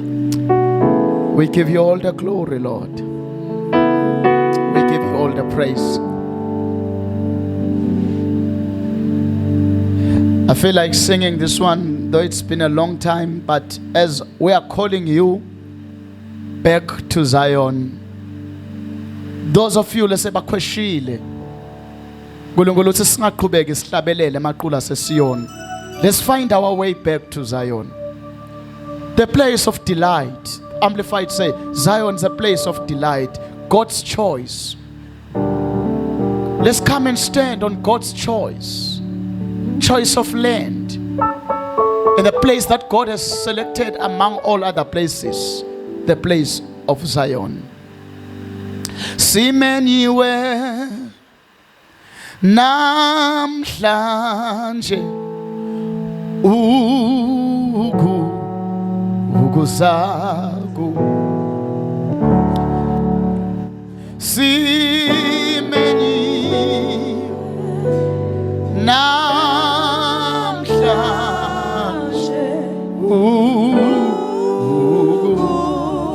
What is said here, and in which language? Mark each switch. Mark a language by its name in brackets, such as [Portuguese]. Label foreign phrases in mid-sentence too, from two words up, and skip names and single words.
[English] We give you all the glory, Lord. We give you all the praise. I feel like singing this one, though it's been a long time, but as we are calling you back to Zion, those of you let's say [Zulu] bakweshile uNkulunkulu uthi singaqhubeki sihlabelele emaqulu aseSiyoni. [English] Let's find our way back to Zion, the place of delight. Amplified say Zion is a place of delight, God's choice. Let's come and stand on God's choice of land, in the place that God has selected among all other places, the place of Zion. [Zulu] Simenyiwe namhlanje ukuzaku simenyiwe namhlanje